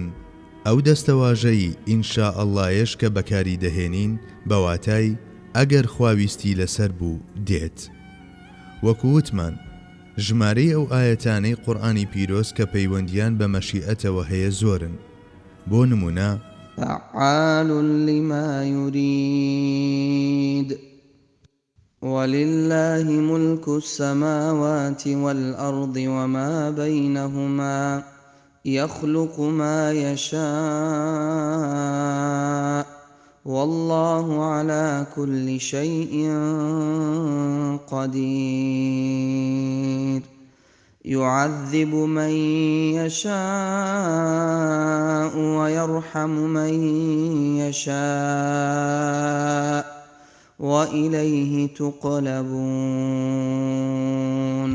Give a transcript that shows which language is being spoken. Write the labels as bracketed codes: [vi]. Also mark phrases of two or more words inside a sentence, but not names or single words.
[ckb] ئەو دەستەواژەی ئینشا ئەڵڵایەش کە بەکاری دەهێنین بەواتای ئەگەر خواویستی لەسەر بوو دێت. وەکووتمان ژمارەی ئەو ئاەتانەی قورئانی پیرۆز کە پەیوەندیان بە مەشیئەتەوە هەیە زۆرن. بۆ نمونە [ar] فعال لما يريد ولله ملك السماوات والأرض وما بينهما يخلق ما يشاء والله على كل شيء قدير يعذب من يشاء ويرحم من يشاء وإليه تقلبون.